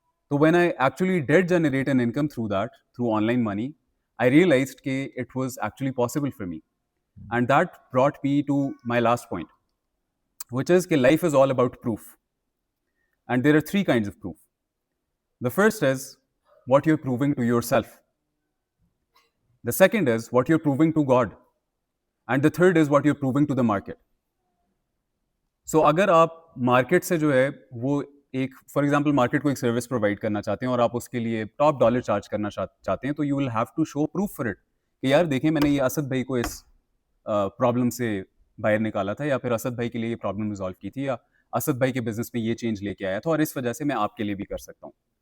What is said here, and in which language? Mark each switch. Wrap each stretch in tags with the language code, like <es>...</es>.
<en>तो when I actually did generate an income through that, through online money, I realized कि it was actually possible for me. And that brought me to my last point, which is कि life is all about proof. And there are 3 kinds of proof. The first is what you're proving to yourself. The second is what you're proving to God. And the third is what you're proving to the market.</en> <hi>So अगर आप market से जो है वो एक, for example market को एक service provide करना चाहते हैं और आप उसके लिए टॉप डॉलर चार्ज करना चाहते हैं, तो</hi> <en>you will have to show proof for it</en> <hi>कि यार देखें मैंने ये असद भाई को इस प्रॉब्लम से बाहर निकाला था, या फिर असद भाई के लिए ये प्रॉब्लम रिजॉल्व की थी, या असद भाई के बिजनेस में ये चेंज लेके आया था और इस वजह से मैं आपके लिए भी कर सकता हूँ.</hi>